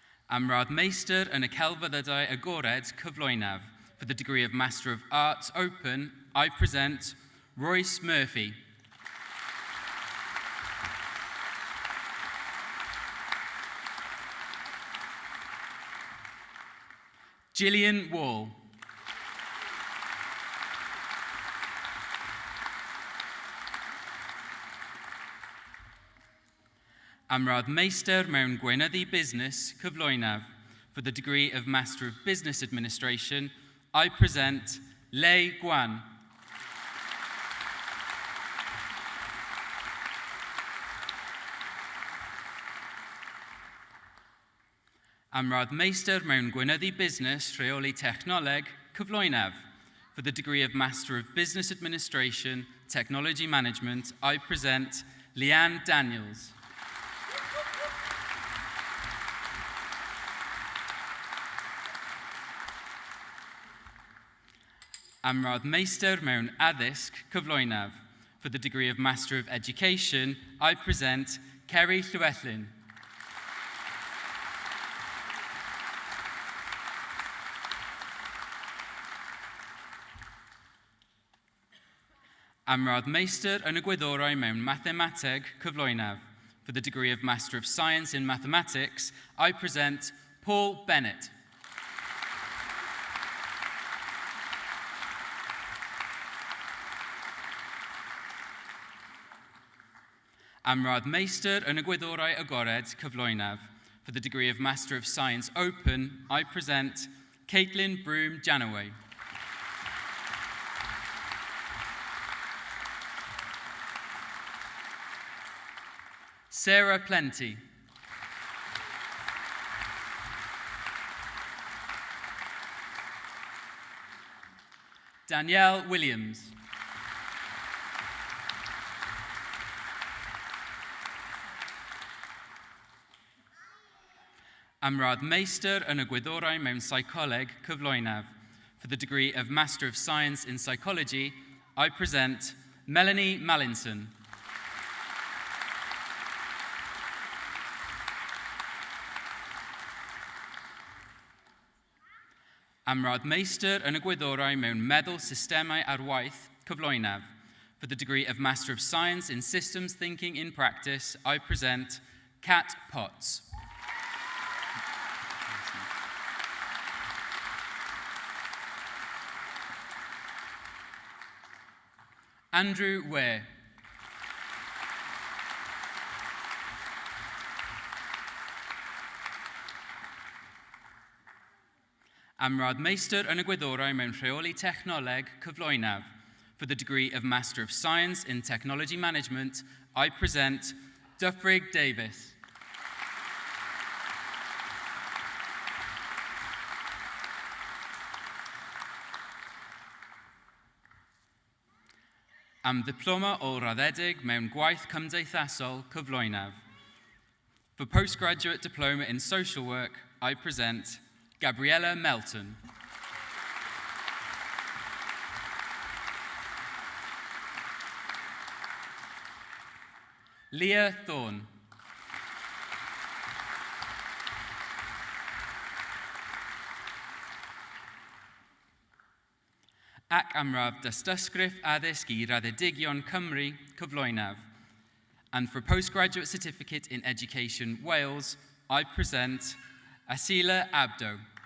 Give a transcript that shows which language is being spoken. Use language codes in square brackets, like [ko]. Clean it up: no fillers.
[cy] Am rad meistr yn y celfyddydau agored cyflwynaf. [en] For the degree of Master of Arts Open, I present Royce Murphy. Gillian Wall. [cy] Am rad meistr mewn gweinyddu busnes cyflwynaf. [en] For the degree of Master of Business Administration, I present Lei Guan. [cy] Am rad meistr mewn gweinyddu busnes rheoli technoleg cyflwynaf. [en] For the degree of Master of Business Administration, Technology Management, I present Leanne Daniels. [cy] Am rad meistr mewn addysg cyflwynaf. [en] For the degree of Master of Education, I present Kerry Llywellyn. [cy] Am rad meistr yn y gwyddorau mewn mathemateg cyflwynaf. [en] For the degree of Master of Science in Mathematics, I present Paul Bennett. [cy] Am rad meistr yn y gwyddorau agored cyflwynaf. [en] For the degree of Master of Science Open, I present Caitlin Broom Janaway. Sarah Plenty. Danielle Williams. [cy] Am rad meistr yn y gwyddorau mewn psycholeg cyflwynaf. [en] For the degree of Master of Science in Psychology, I present Melanie Mallinson. [cy] Am rad meistr yn y gwyddorau mewn meddwl systemau ar waith cyflwynaf. [en] For the degree of Master of Science in Systems Thinking in Practice, I present Kat Potts. Andrew Ware. [cy] Am rad meistr yn y gwyddorau mewn rheoli technoleg cyflwynaf. [en] For the degree of Master of Science in Technology Management, I present Dyfrig Davis. [cy] Am ddiploma o raddedig mewn gwaith cymdeithasol cyflwynaf. [en] For postgraduate diploma in social work, I present Gabriella Melton. Leah Thorne. [cy] Ac am raf dystysgrif addysg I raddedigion Cymru cyflwynaf. [en] And for postgraduate certificate in education Wales, I present Asila Abdo.